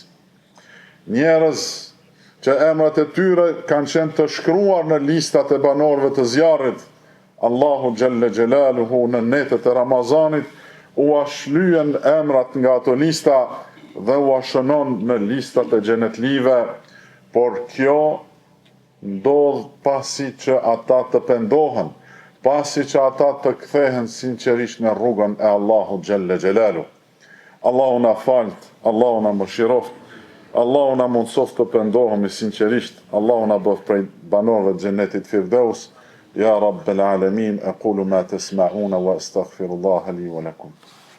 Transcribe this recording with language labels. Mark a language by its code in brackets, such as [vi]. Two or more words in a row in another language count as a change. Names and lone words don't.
[sq] Njerëz që emrat e tyre kanë qenë të shkruar në listat e banorëve të zjarrit, Allahu [ar] جل جلاله [sq] në netët e Ramazanit u ashlyen emrat nga ato lista dhe u ashënon në listat e xhenetlive, por kjo ndodh pasi që ata të pendohen, pasi që ata të kthehen sinqerisht në rrugën e Allahut [ar] جل جلاله. [sq] Allahu na falt, Allahu na mëshiroft, Allahu na mundsoft të pendohemi sinqerisht, Allahu na bëf prej banorëve të xhenetit Firdaus. [ar] يا رب العالمين، أقول ما تسمعون وأستغفر الله لي ولكم.